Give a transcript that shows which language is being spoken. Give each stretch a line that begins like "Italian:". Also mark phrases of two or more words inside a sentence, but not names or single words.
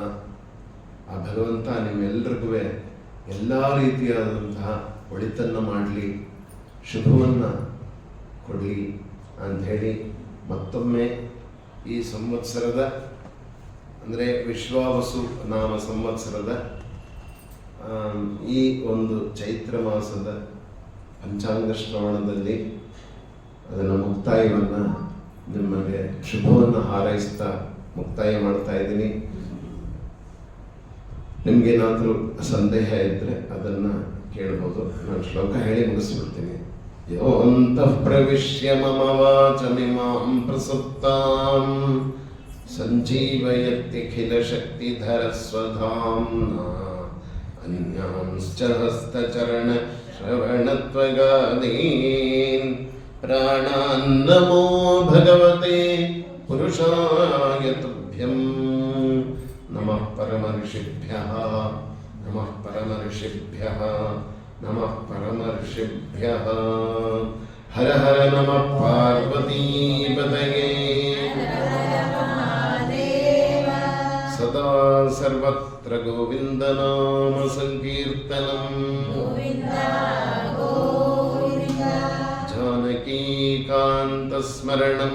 Kannada: ಆ ಭಗವಂತ ನಿಮ್ಮೆಲ್ಲರಿಗೂ ಎಲ್ಲ ರೀತಿಯಾದಂತಹ ಒಳಿತನ್ನು ಮಾಡಲಿ, ಶುಭವನ್ನು ಕೊಡಲಿ ಅಂಥೇಳಿ ಮತ್ತೊಮ್ಮೆ ಈ ಸಂವತ್ಸರದ ಅಂದರೆ ವಿಶ್ವಾವಸು ನಾಮ ಸಂವತ್ಸರದ ಈ ಒಂದು ಚೈತ್ರ ಮಾಸದ ಪಂಚಾಂಗ ಶ್ರವಣದಲ್ಲಿ ಅದನ್ನು ಮುಕ್ತಾಯವನ್ನು ನಿಮಗೆ ಶುಭವನ್ನು ಹಾರೈಸ್ತಾ ಮುಕ್ತಾಯ ಮಾಡ್ತಾ ಇದ್ದೀನಿ. ನಿಮಗೇನಾದರೂ ಸಂದೇಹ ಇದ್ದರೆ ಅದನ್ನು ಕೇಳ್ಬೋದು. ನಾನು ಶ್ಲೋಕ ಹೇಳಿ ಮುಗಿಸ್ಬಿಡ್ತೀನಿ.
Sanskrit: ಯೋಂತಃ ಪ್ರವಿಶ್ಯ ಮಮ ವಾಚಮಿಮಾಂ ಪ್ರಸುಪ್ತಾಂ ಸಂಜೀವಯತ್ಯಖಿಲ ಶಕ್ತಿಧರ ಸ್ವಧಾಮ್ನಾ ಅನ್ಯಾಂಶ್ಚ ಹಸ್ತಚರಣ ಶ್ರವಣತ್ವಗಾದೀನ್ ಪ್ರಾಣಾನ್ನಮೋ ಭಗವತೆ ಪುರುಷಾಯ ತುಭ್ಯಂ. ನಮಃ ಪರಮರ್ಷಿಭ್ಯಃ ನಮಃ ಪರಮರ್ಷಿಭ್ಯಃ ನಮಃ ಪರಮರ್ಷಿಭ್ಯಃ. ಹರ ಹರ ನಮಃ ಪಾರ್ವತೀಪತಯೇ. ಸದಾ ಸರ್ವತ್ರ ಗೋವಿಂದನಾಮ ಸಂಕೀರ್ತನಂ. ಜಾನಕೀಕಾಂತಸ್ಮರಣಂ.